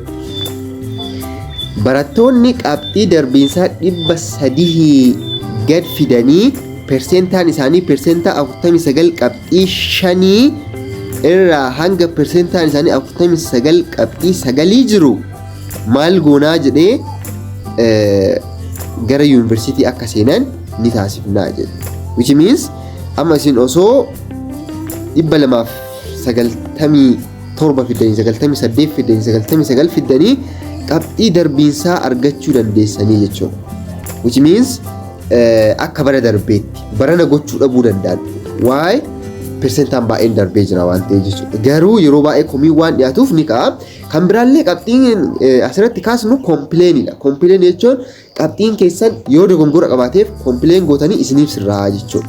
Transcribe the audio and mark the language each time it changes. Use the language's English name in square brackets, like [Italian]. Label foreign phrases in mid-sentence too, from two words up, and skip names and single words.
[Oromo] Barattoonni qabxii darbiinsaa 300 gad fidanii persentaan isaanii persentaa 49 qabxii 5 irraa hanga persentaan isaanii 49 qabxii 9 jiru maal goonaa jedhee gara yuunivarsiitii akka seenan ni taasifnaa jedhe. [English] Which means [Oromo] amma isin osoo 297 fidanii 98 fidanii 99 fidanii qabxii darbiinsaa argachuu dandeessanii jechuudha. [English] Which means [Oromo] akka bara darbeetti barana gochuu dhabuu danda'an. Why? Persentaan baay'een darbee jira waan ta'eef jechuudha. Garuu yeroo baay'ee komii waan dhiyaatuuf ni ka'a. Kan biraallee qabxiin asirratti kaasnu kompileeniidha. Kompileen jechuun qabxiin keessan yoo dogongora qabaateef kompileen gootanii isiniif sirraa jechuudha.